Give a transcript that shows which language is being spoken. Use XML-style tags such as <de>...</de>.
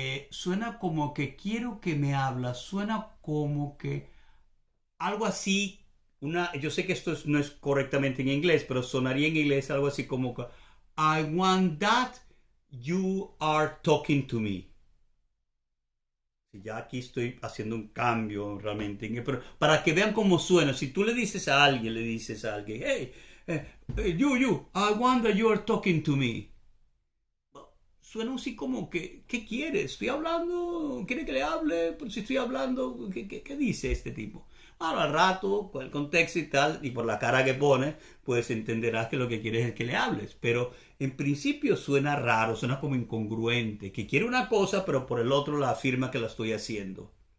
<es>suena como que quiero que me hablas, suena como que algo así, yo sé que esto no es correctamente en inglés, pero sonaría en inglés algo así como que</es> <en>I want that you are talking to me.</en> <es>Ya aquí estoy haciendo un cambio realmente, pero para que vean cómo suena. Si tú le dices a alguien,</es> <en>hey, you, I want that you are talking to me.</en> <es>Suena así como que, ¿qué quieres? ¿Estoy hablando? ¿Quiere que le hable? Pues si estoy hablando, ¿qué dice este tipo? Ahora al rato, con el contexto y tal, y por la cara que pone, pues entenderás que lo que quieres es que le hables. Pero en principio suena raro, suena como incongruente, que quiere una cosa, pero por el otro la afirma que la estoy haciendo.</es>